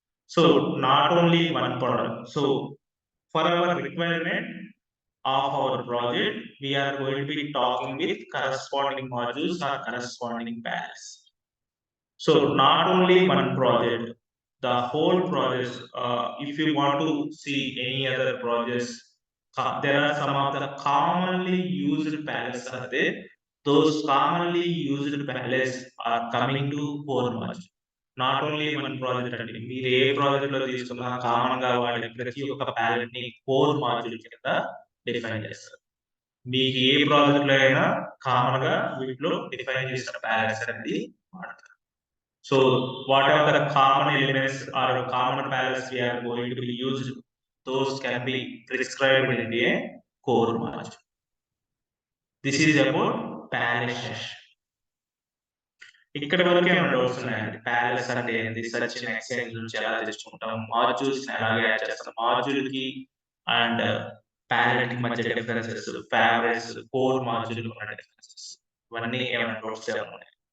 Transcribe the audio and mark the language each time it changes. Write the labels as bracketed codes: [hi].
[en] So not only one product. So for our requirement of our project, we are going to be talking with corresponding modules or corresponding palettes. So not only one project, the whole project, if you want to see any other projects, there are some of the commonly used palettes are there. Those commonly used palettes are coming to core module. Not only one project [te] అంటే మీరు ఏ project లో తీసుకున్నా common గా వాడే ప్రతి ఒక్క palette ని core module కింద డిఫైన్ చేస్తారు. మీకు ఏ ప్రాజెక్ట్ లో అయినా కామన్ గా వీటిలో డిఫైన్ చేసిన ప్యాలెట్స్ అనేది వాడతారు. [en] So whatever the common elements or common palettes we are going to be used, those can be prescribed in a core module. This is about palette session. [te] ఇక్కడ వరకు ఏమైనా డౌట్స్ ఉన్నాయండి? Palace అంటే ఏంటి, search in exchange నుంచి ఎలా తెచ్చుకుంటాం, modules ఎలాగ యాడ్ చేస్తాం, మాడ్యూల్ కి అండ్ ప్యాలెట్ కి మధ్య డిఫరెన్సెస్, ఫేవరెట్స్, కోర్ మాడ్యూల్ ఉన్న డిఫరెన్సెస్, ఇవన్నీ ఏమైనా డౌట్స్ ఏమైనా ఉన్నాయి?